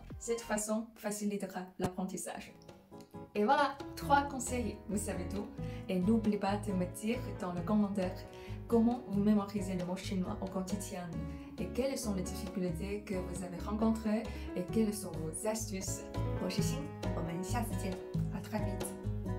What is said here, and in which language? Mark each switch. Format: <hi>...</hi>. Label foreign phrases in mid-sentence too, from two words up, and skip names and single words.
<fr>Cette façon facilitera l'apprentissage. Et voilà, 3 conseils, vous savez tout. Et n'oubliez pas de me dire dans le commentaire comment vous mémorisez le mot chinois au quotidien et quelles sont les difficultés que vous avez rencontrées et quelles sont vos astuces.</fr> <zh>我是欣，我们下次见，</zh> <fr>à très vite。</fr>